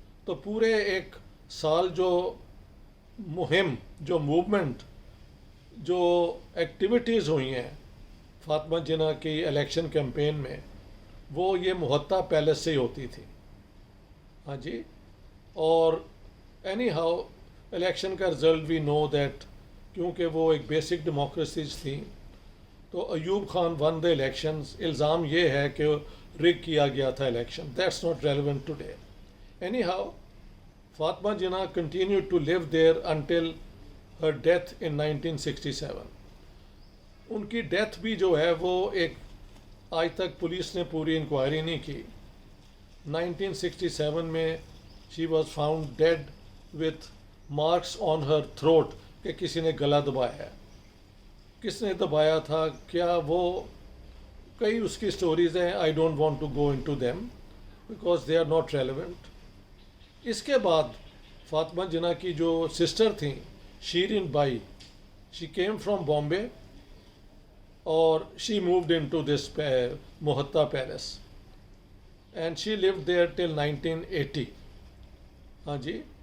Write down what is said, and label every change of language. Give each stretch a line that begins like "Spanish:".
Urdu: تو پورے ایک سال جو مہم، جو موومنٹ، جو ایکٹیویٹیز ہوئی ہیں فاطمہ جناح کی الیکشن کیمپین میں، وہ یہ محتا پیلس سے ہی ہوتی تھی. ہاں جی. اور
English: anyhow
Urdu: الیکشن کا رزلٹ
English: we know that,
Urdu: کیونکہ وہ ایک بیسک ڈیموکریسیز تھیں، تو ایوب خان
English: Won the elections.
Urdu: الزام یہ ہے کہ رگ کیا گیا تھا election.
English: That's not relevant today. Anyhow Fatima Jinnah continued to live there until her death in 1967.
Urdu: ان کی ڈیتھ بھی جو ہے وہ ایک آج تک پولیس نے پوری انکوائری نہیں کی.
English: 1967 میں she was found dead with marks on her throat،
Urdu: کہ کسی نے گلا دبایا ہے. کس نے دبایا تھا، کیا، وہ کئی اس کی سٹوریز ہیں.
English: I don't want to go into them because they are not relevant.
Urdu: اس کے بعد فاطمہ جناح کی جو سسٹر تھیں
English: Shireen Bai, she came from Bombay, اور she moved into this Mohatta palace and she lived there till 1980. ہاں جی.